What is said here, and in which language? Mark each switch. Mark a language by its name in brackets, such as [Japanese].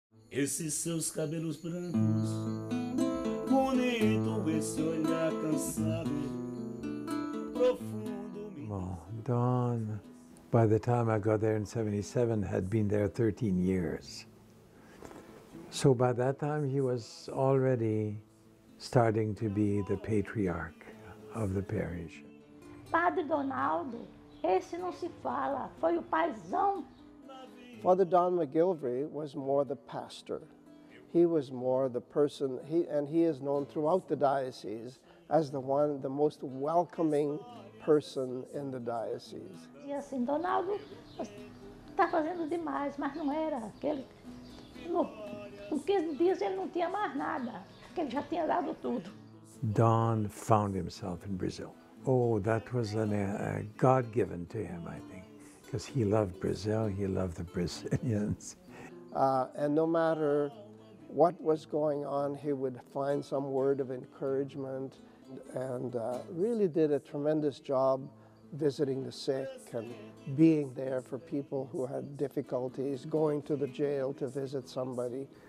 [Portuguese] Esses seus cabelos brancos, bonito esse olhar cansado, profundo. [English] Well, Don, by the time I got there in '77, had been there 13 years. So by that time, he was already starting to be the patriarch of the parish. [Portuguese] Padre Donaldo, esse não se fala, foi o paizão. [English] Father Don McGilvery was more the pastor. He was more the person, he is known throughout the diocese as the most welcoming person in the diocese. [Portuguese] E assim, Donaldo está fazendo demais, mas não era aquele. Com 15 dias ele não tinha mais nada, porque ele já tinha dado tudo. [English] Don found himself in Brazil. Oh, that was a God-given to him, I think, because he loved Brazil, he loved the Brazilians. And no matter what was going on, he would find some word of encouragement and really did a tremendous job visiting the sick and being there for people who had difficulties, going to the jail to visit somebody.